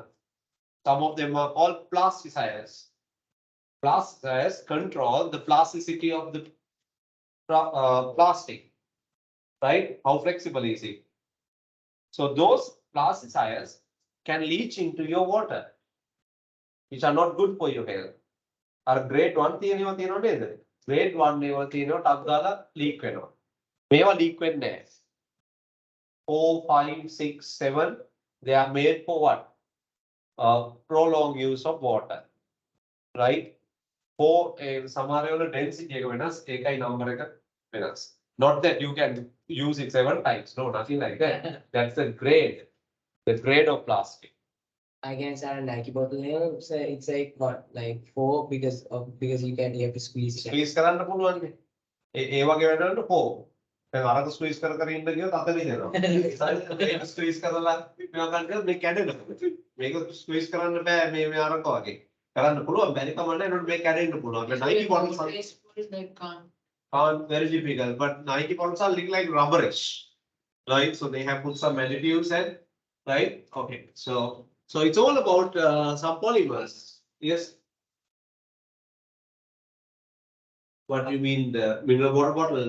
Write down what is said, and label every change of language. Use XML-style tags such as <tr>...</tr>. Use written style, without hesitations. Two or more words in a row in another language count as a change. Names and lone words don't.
<en>Some of them are called plasticizer. Plasticizer control the plasticity of the plastic, right? How flexible is it? So those plasticizers can leach into your water, which are not good for your health. Our grade 1</en> <si>තියෙනවා තියෙනව නේද? Grade 1 ඒවා තියෙනවා ටක් ගාලා leak වෙනවා. මේවා leak වෙන්නේ නැහැ.</si> <en>4, 5, 6, 7 they are made for what? Prolonged use of water. Right?</en> <si>For සමහර වෙලාවට density එක වෙනස්, ඒකයි number එක වෙනස්.</si> <en>Not that you can use it 7 times. No, nothing like that. That's the grade of plastic. I guess our Nike bottle here, it's like what, like 4 because you have to squeeze it.</en> <si>Squeeze කරන්න පුළුවන් නේ. ඒ වගේ වැඩවලට 4. දැන් අරක squeeze කර කර ඉන්න ගියොත් අතේ දෙනවා. ඒක squeeze කරලා මේවා ගන්න ගියොත් මේ කැඩෙනවා. මේක squeeze කරන්න බෑ මේ අරක වගේ. කරන්න පුළුවන් බැරි කම නැහැ. ඒනොත් මේක කැඩෙන්න පුළුවන්.</si> <en>මේ Nike bottles are very difficult, but Nike bottles are look like rubberish, right? So they have put some additives and right. Okay, so it's all about some polymers. Yes. What do you mean the mineral water bottle?</en>